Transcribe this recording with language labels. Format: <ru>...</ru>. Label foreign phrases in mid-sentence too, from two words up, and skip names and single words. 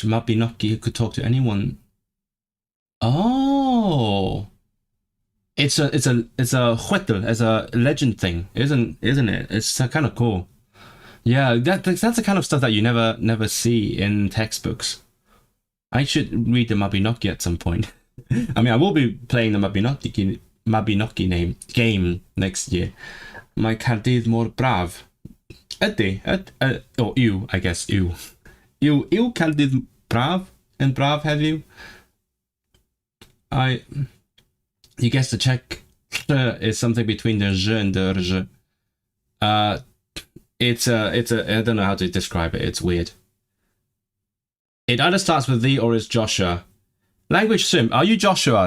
<en>Mabinogi could talk to anyone. Oh, it's a chwedl, it's a legend thing, isn't it? It's kind of cool. Yeah, that's the kind of stuff that you never see in textbooks. I should read the Mabinogi at some point. I mean, I will be playing the Mabinogi game next year.</en> <cy>Mae Caerdydd mor braf. Ydy, or yw,</cy> <en>I guess,</en> <cy>yw. Yw Caerdydd braf and braf heddiw?</cy> <en>You guess the Czech is something between the j and the rj. It's a, I don't know how to describe it. It's weird. It either starts with the or is Joshua. Language Simp, are you Joshua?</en>